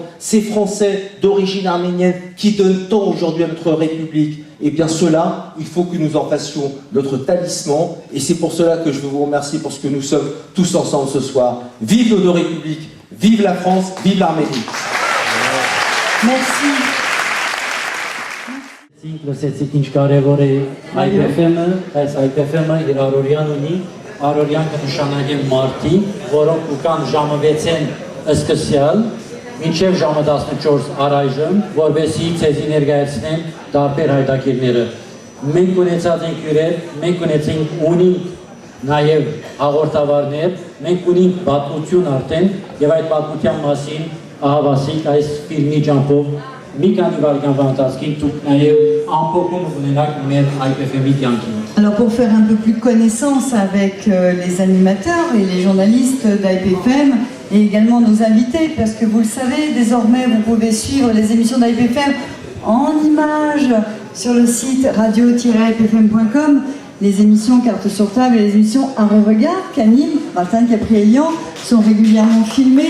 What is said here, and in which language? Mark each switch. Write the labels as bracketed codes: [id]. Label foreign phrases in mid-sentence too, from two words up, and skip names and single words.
[fr] Ces Français d'origine arménienne qui donnent tant aujourd'hui à notre République. Et bien cela, il faut que nous en fassions notre talisman. Et c'est pour cela que je veux vous remercier pour ce que nous sommes tous ensemble ce soir. Vive nos deux républiques, vive la France, vive l'Arménie. Merci. [hy] Լսեցիք ինչ կարևոր է IPFM-ը, այս IPFM-ը իր առօրյան ունի, առօրյան կնշանակեն մարդիկ, որոնք կան ժամը 6-ին սկսյալ, մինչև ժամը 14 առայժմ, որովհետեւ ցեզի ներկայացնեն տարբեր հայտակիրները։ Մենք ունեցած ենք հյուրեր, մենք ունենք նաև հաղորդավարներ, մենք ունենք պատմություն արդեն, եւ այդ պատմության մասին ահավասիկ այս ֆիլմի ջամփով [fr] Alors pour faire un peu plus de connaissance avec les animateurs et les journalistes d'IPFM et également nos invités, parce que vous le savez, désormais vous pouvez suivre les émissions d'IPFM en images sur le site radio-ipfm.com, les émissions Carte sur table et les émissions Arrêt Regard qu'anime Martin Caprielian sont régulièrement filmées.